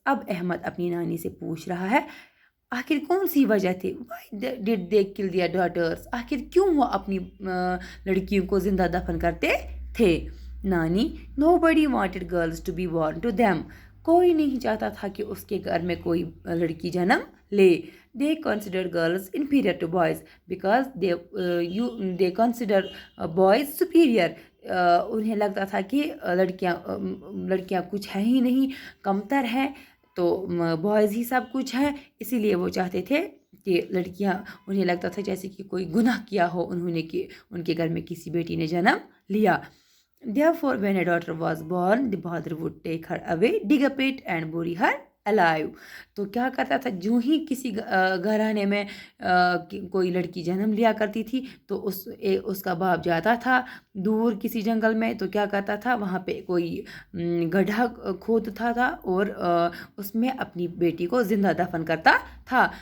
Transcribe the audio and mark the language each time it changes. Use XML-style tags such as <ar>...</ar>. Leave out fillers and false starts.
<ur>اب احمد اپنی نانی سے پوچھ رہا ہے آخر کون سی وجہ تھی؟</ur> <en>why did they kill their daughters,</en> <ur>آخر کیوں وہ اپنی لڑکیوں کو زندہ دفن کرتے تھے؟ نانی،</ur> <en>Nobody wanted girls to be born to them.</en> <ur>کوئی نہیں چاہتا تھا کہ اس کے گھر میں کوئی لڑکی جنم لے.</ur> <en>They consider girls inferior to boys because they consider boys superior.</en> <ur>انہیں لگتا تھا کہ لڑکیاں کچھ ہیں ہی نہیں، کمتر ہیں، تو بوائز ہی سب کچھ ہیں. اسی لیے وہ چاہتے تھے کہ لڑکیاں، انہیں لگتا تھا جیسے کہ کوئی گناہ کیا ہو انہوں نے کہ ان کے گھر میں کسی بیٹی نے جنم لیا.</ur> <en>Therefore, when a daughter was born, the father would take her away, dig a pit and bury her alive.</en> <ur>تو کیا کرتا تھا، جو ہی کسی گھرانے میں کوئی لڑکی جنم لیا کرتی تھی تو اس کا باپ جاتا تھا دور کسی جنگل میں، تو کیا کرتا تھا، وہاں پہ کوئی گڈھا کھودتا تھا اور اس میں اپنی بیٹی کو زندہ دفن کرتا تھا.</ur>